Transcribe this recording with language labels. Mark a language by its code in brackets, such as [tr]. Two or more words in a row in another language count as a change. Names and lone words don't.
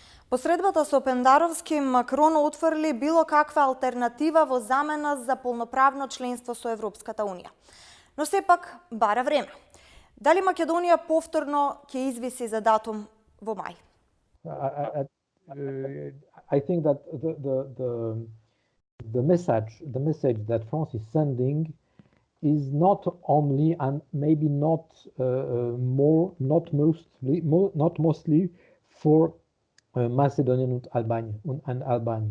[mk] Посредбата со Пендаровски, Макрон утврди било каква алтернатива во замена за полноправно членство со Европската Унија. Но сепак бара време. Дали Македонија повторно ќе извиси за датум во мај? [en] I think that the message that France is sending is not only and maybe not mostly for Macedonian and Albanian.